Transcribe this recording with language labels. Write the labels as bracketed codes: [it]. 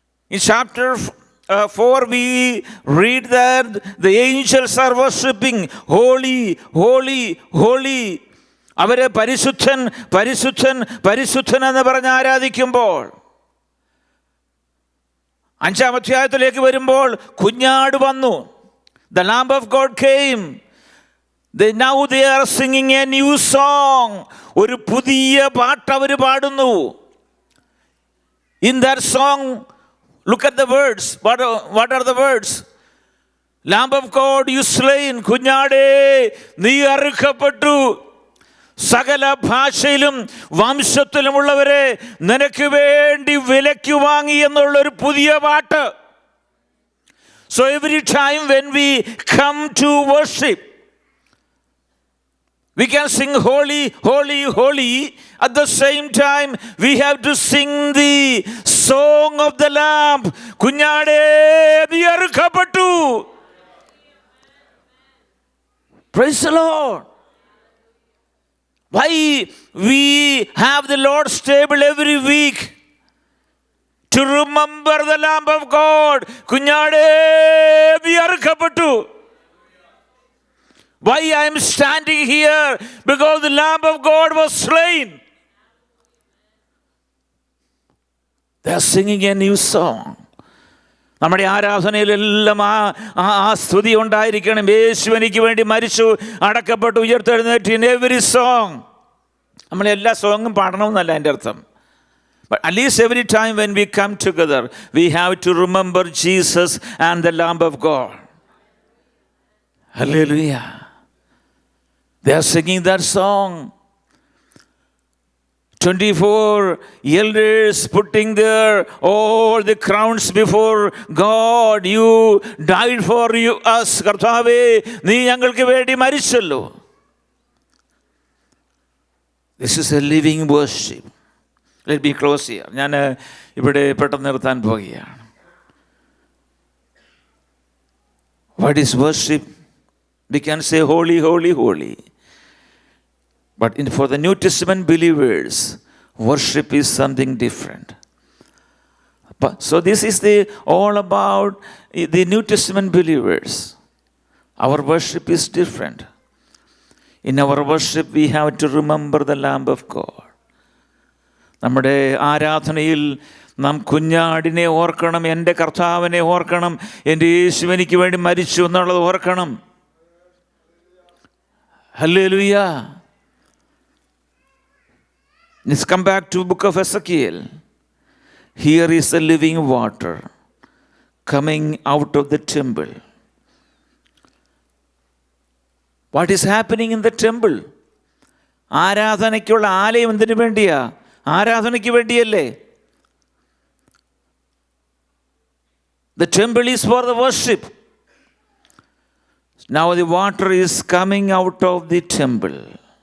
[en] In chapter 4 we read that the angels are worshiping holy, holy, holy. [ml] അവരെ പരിശുദ്ധൻ പരിശുദ്ധൻ പരിശുദ്ധൻ എന്ന് പറഞ്ഞ് ആരാധിക്കുമ്പോൾ 5-ാം അധ്യായത്തിലേക്ക് വരുമ്പോൾ കുഞ്ഞാട് വന്നു. [en] The Lamb of God came. Now they are singing a new song. [ml] ഒരു പുതിയ പാട്ട് അവർ പാടുന്നു. [en] In that song, look at the words. What are the words? Lamb of God, you slain. [ml] കുഞ്ഞാടേ നീ അറുക്കപ്പെട്ടു. സകല ഭാഷയിലും വംശത്തിലുമുള്ളവരെ നിനക്ക് വേണ്ടി വിലയ്ക്ക് വാങ്ങി എന്നുള്ളൊരു പുതിയ പാട്ട്. [en] So every time when we come to worship, we can sing holy, holy, holy. At the same time, we have to sing the song of the Lamb. [ml] കുഞ്ഞാടേ നീ അറുക്കപ്പെട്ടു. [en] Praise the Lord. Why we have the Lord's table every week? To remember the Lamb of God. [ml] കുഞ്ഞാടേ നീ അറുക്കപ്പെട്ടു. [en] Why I am standing here? Because the Lamb of God was slain. They are singing a new song. [ml] നമ്മുടെ ആരാധനയിലെല്ലാം ആ സ്തുതി ഉണ്ടായിരിക്കണം. യേശു എനിക്ക് വേണ്ടി മരിച്ചു, അടക്കപ്പെട്ടു, ഉയർത്തെഴുന്നേറ്റ്. [en] In every song. [ml] നമ്മളെല്ലാ സോങ്ങും പാടണമെന്നല്ല എൻ്റെ അർത്ഥം. [en] But at least every time when we come together, we have to remember Jesus and the Lamb of God. Hallelujah. They are singing that song. 24 elders putting their all the crowns before God. You died for us. [ml] കർത്താവേ നീ ഞങ്ങൾക്ക് വേണ്ടി മരിച്ചല്ലോ. [en] This is a living worship. Let me close here. [ml] ഞാൻ ഇവിടെ പെട്ടെന്ന് നിർത്താൻ പോകുകയാണ്. [en] What is worship? We can say holy, holy, holy. But for the New Testament believers, worship is something different. So this is all about the New Testament believers. Our worship is different. In our worship, we have to remember the Lamb of God. [ml] നമ്മുടെ ആരാധനയിൽ നാം കുഞ്ഞാടിനെ ഓർക്കണം, എൻ്റെ കർത്താവിനെ ഓർക്കണം, എൻ്റെ യേശു എനിക്ക് വേണ്ടി മരിച്ചു എന്നുള്ളത് ഓർക്കണം. Hallelujah. [en] Let's come back to the book of Ezekiel. Here is the living water coming out of the temple. What is happening in the temple? [ml] ആരാധനയ്ക്കുള്ള ആലയം എന്തിനു വേണ്ടിയാ? ആരാധനയ്ക്ക് വേണ്ടിയല്ലേ. [en] The temple is for the worship. Now the water is coming out of the temple.